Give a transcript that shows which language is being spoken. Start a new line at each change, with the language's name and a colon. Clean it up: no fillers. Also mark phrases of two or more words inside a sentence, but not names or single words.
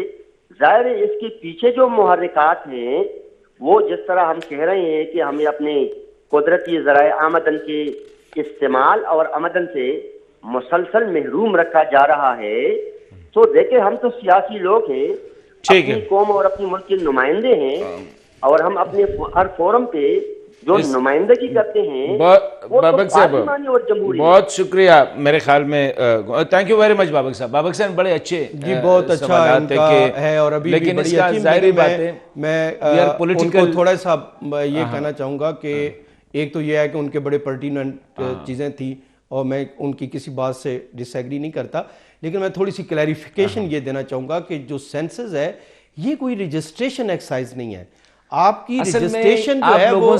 Urdu: ظاہر ہے اس کے پیچھے جو محرکات ہیں وہ جس طرح ہم کہہ رہے ہیں کہ ہمیں اپنے قدرتی ذرائع آمدن کے استعمال اور آمدن سے مسلسل محروم رکھا جا رہا ہے، تو دیکھیں ہم تو سیاسی لوگ ہیں، اپنی قوم اور اپنی ملک کے نمائندے ہیں، اور ہم اپنے ہر فورم پہ جو نمائندگی کرتے ہیں بابک صاحب بہت شکریہ، میرے خیال میں
English: thank you very much
Urdu: بابک صاحب۔ بابک صاحب بڑے اچھے جی، بہت اچھا ان کا ہے، اور ابھی بھی بڑی اچھی ظاہری بات ہے۔ میں ان کو تھوڑا سا یہ کہنا چاہوں گا کہ ایک تو یہ ہے کہ ان کے بڑے پرٹیننٹ چیزیں تھیں اور میں ان کی کسی بات سے ڈس ایگری نہیں کرتا، لیکن میں تھوڑی سی کلیریفیکیشن یہ دینا چاہوں گا کہ جو سینسز ہے یہ کوئی
English: registration exercise
Urdu: نہیں ہے، آپ کی رجسٹریشن جو ہے وہ